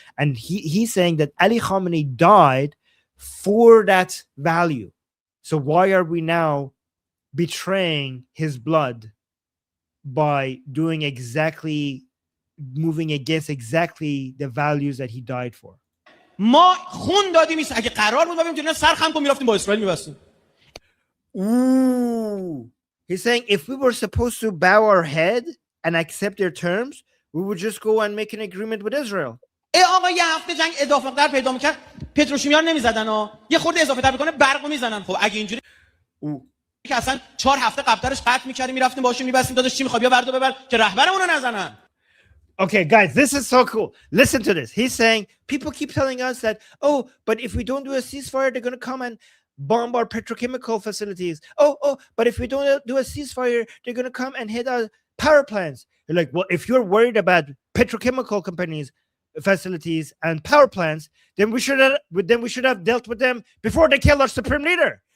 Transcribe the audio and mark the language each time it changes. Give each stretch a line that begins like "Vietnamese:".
English: And he's saying that Ali Khamenei died for that value. So why are we now betraying his blood by moving against exactly the values that he died for?
Persian: ما خون دادیم اگه قرار بود ما میتونیم سر خم کنیم میرفتیم با اسرائیل میبستیم.
English: Ooh. He's saying if we were supposed to bow our head and accept their terms, we would just go and make an agreement with Israel.
Persian: آقا یه هفته جنگ اضافه تر پیدا میکرد پتروشیمیان نمیزدن یه خورده اضافه تر بکنه برقو میزنن. خب اگه اینجوری که اصلا 4 هفته قبلترش قطع میکردیم میرفتیم باشیم میبستیم داداش چی میخواد بیا بردو ببر که رهبرمون رو نزنن.
English: Okay, guys, this is so cool. Listen to this. He's saying people keep telling us that, oh, but if we don't do a ceasefire, they're going to come and bomb our petrochemical facilities. Oh, but if we don't do a ceasefire, they're going to come and hit our power plants. You're like, well, if you're worried about petrochemical companies, facilities, and power plants, then we should have dealt with them before they killed our supreme leader.